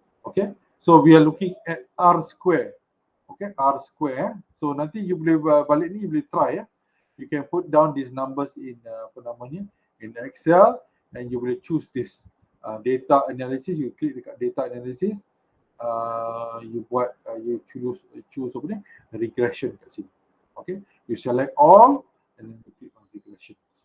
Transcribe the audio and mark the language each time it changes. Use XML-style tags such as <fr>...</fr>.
<en>Okay, so we are looking at R square. Okay, R square. So</en> <ms>nanti you boleh balik ni, you boleh try ya.</ms> <en>You can put down these numbers in in Excel, and you will choose this data analysis. You click</en> <ms>dekat</ms> <en>data analysis, you choose</en> <ms>apa ni,</ms> <en>regression</en> <ms>kat sini.</ms> <en>Okay, you select all and then you click on regression.</en>